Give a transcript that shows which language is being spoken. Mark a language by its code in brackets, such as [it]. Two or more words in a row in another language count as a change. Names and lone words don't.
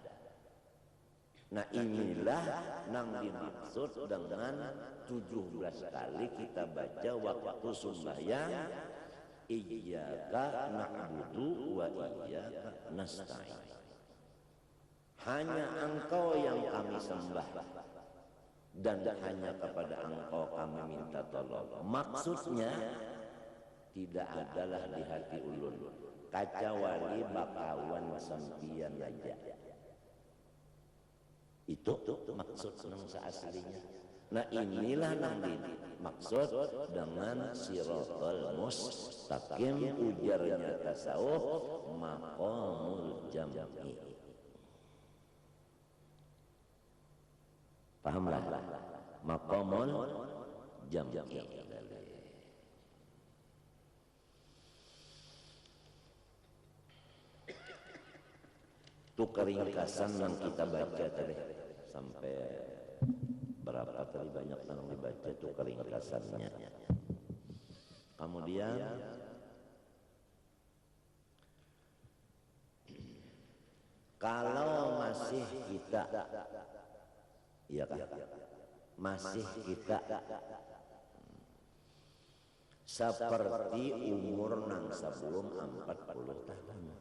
[id] Nah, inilah yang dimaksud dengan 17 kali kita baca waktu sembahyang, [ar] إياك نعبد وإياك نستعين. [id] Hanya Engkau yang kami sembah dan hanya kepada Engkau kami minta tolong. [bjn] Maksudnya tidak adalah di hati ulun, kacawali bakawan sampian aja. Itu maksud nang aslinya. Nah, inilah nang dimaksud dengan [ar] الصراط المستقيم, [bjn] ujarnya tasawuf [ar] مقام الجمع. [bjn] Pahamlah [ar] مقام الجمع. [id] Itu keringkasan yang kita baca tadi sampai berapa tadi, banyak yang dibaca itu keringkasannya. [bjn] Kemudian kalau masih kita, ya kan, masih kita seperti umur nang sebelum 40 tahun.